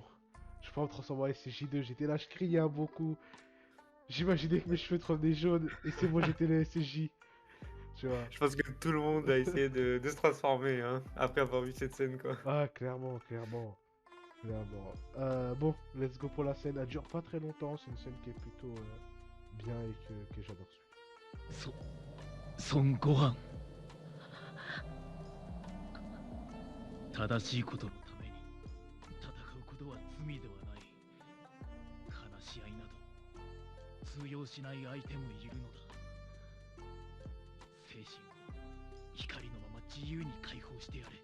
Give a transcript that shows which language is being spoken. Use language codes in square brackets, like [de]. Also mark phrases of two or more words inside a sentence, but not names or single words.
[fr] Je peux me transformer en SCJ2. J'étais là, je criais un beaucoup. J'imaginais que mes cheveux devenaient jaunes et c'est bon, j'étais le SCJ. Tu vois. Je pense que tout le monde a essayé de se transformer hein, après avoir vu cette scène quoi. Ah, clairement, clairement. Clairement. Bon, [en] let's go [fr] pour la scène. Elle dure pas très longtemps. C'est une scène qui est plutôt bien et que j'adore suivre. [ja] 孫悟飯正しいことのために戦うことは罪ではない。話し合いなど通用しない相手もいるのだ。精神を光のまま自由に解放してやれ。